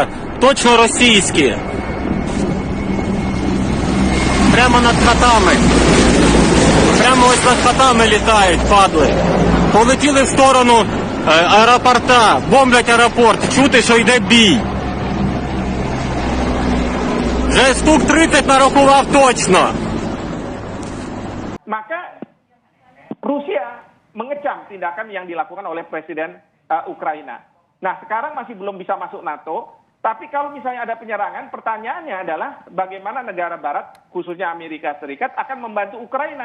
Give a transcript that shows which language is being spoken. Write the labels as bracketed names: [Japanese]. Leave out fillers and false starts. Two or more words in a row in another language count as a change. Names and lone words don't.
[Ukrainian] Точно російські. Прямо над хатами. Прямо ось над хатами літають, падли. Полетіли в сторону аеропорта. Бомблять аеропорт. Чути, що йде бій. Вже штук 30 нарахував точно. [Indonesian] Maka Rusia mengecam tindakan yang dilakukan oleh Presiden Ukraina. Nah, sekarang masih belum bisa masuk NATO, tapi kalau misalnya ada penyerangan, pertanyaannya adalah bagaimana negara Barat, khususnya Amerika Serikat, akan membantu Ukraina.